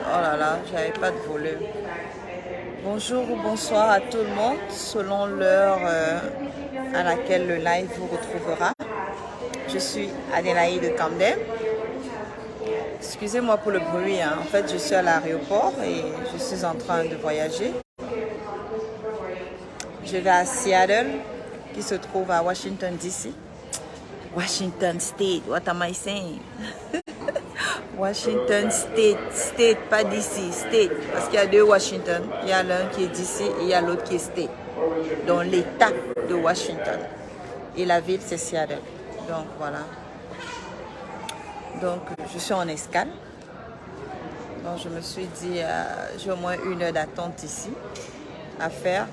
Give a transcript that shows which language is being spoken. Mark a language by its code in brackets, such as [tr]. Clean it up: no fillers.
[fr] Oh là là, j'avais pas de volume. Bonjour ou bonsoir à tout le monde, selon l'heure à laquelle le live vous retrouvera. Je suis Adélaïde Kamdem. Excusez-moi pour le bruit, hein. En fait, je suis à l'aéroport et je suis en train de voyager. Je vais à Seattle, qui se trouve à Washington, D.C. [en] Washington State, what am I saying? [fr] Washington State, pas DC, State. Parce qu'il y a deux Washington. Il y a l'un qui est DC et il y a l'autre qui est State. Donc l'État de Washington. Et la ville, c'est Seattle. Donc voilà. Donc je suis en escale. Donc je me suis dit, j'ai au moins 1 heure d'attente ici à faire.